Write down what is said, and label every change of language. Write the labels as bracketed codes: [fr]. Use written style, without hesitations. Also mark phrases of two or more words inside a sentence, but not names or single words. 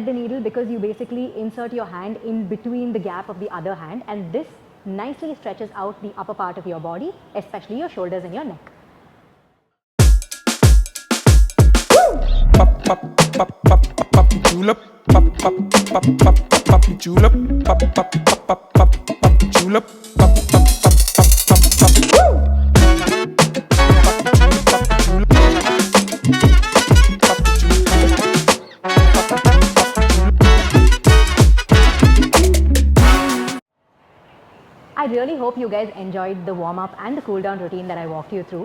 [en] the needle because you basically insert your hand in between the gap of the other hand, and this nicely stretches out the upper part of your body, especially your shoulders and your neck. Pop, pop, pop, pop, pop, julep. Pop, pop, pop, pop, pop, julep. Pop, pop, pop, pop, pop, julep. Pop, pop, pop, pop, pop, pop. I really hope you guys enjoyed the warm-up and the cool-down routine that I walked you through.